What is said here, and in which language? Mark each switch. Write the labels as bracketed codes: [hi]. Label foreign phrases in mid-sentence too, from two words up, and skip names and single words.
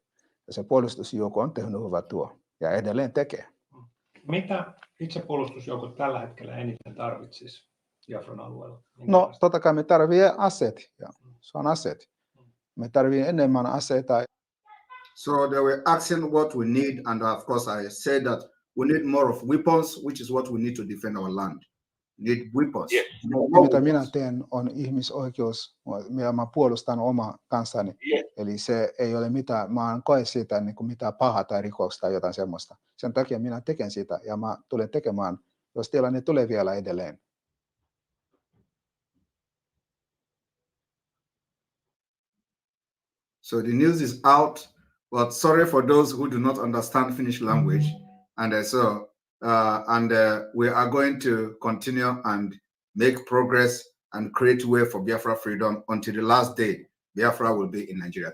[fi] Ja se puolustusjoukko on tehnyt hyvää työ ja edelleen tekee. Mitä itsepuolustusjoukot tällä hetkellä eniten tarvitsisi Biafran alueella? No, totta kai me tarvitsemme aseet. Ja se on aseet. Me tarvitsemme enemmän aseita. [en] So they were asking what we need, and of course I said that we need more of weapons, which is what we need to defend our land. We need weapons. Yes. [fi] Mitä minä teen on ihmisoikeus. Mä puolustan oma kansani. [en] Yes. [fi] Eli se ei ole mitään, mä en koe siitä niin kuin mitään pahaa tai rikosta tai jotain semmoista. Sen takia minä teken sitä ja mä tulen tekemään, jos tilanne tulee vielä edelleen. [en] So the news is out, but sorry for those who do not understand Finnish language. And we are going to continue and make progress and create way for Biafra freedom until the last day Biafra will be in Nigeria.